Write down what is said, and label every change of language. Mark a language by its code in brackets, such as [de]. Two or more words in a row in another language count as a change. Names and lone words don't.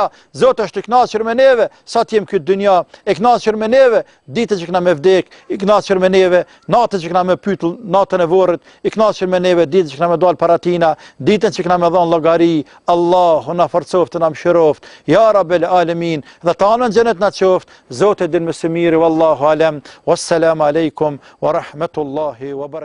[sq] Zoti është i kënaqur me neve sa të jem këtë dynja, i kënaqur me neve ditën që kena me vdek, i kënaqur me neve natën që kena me pyet natën e vorrit, i kënaqur me neve ditën që kena me dal para tina, ditën që kena me dhon llogari. Allah na forcoft të na mëshiroft, [ar] يا رب العالمين, [sq] dhe ta anën xhenet na qoft. Zoti din më së miri, [ar] والله أعلم. والسلام عليكم ورحمة الله وبركاته.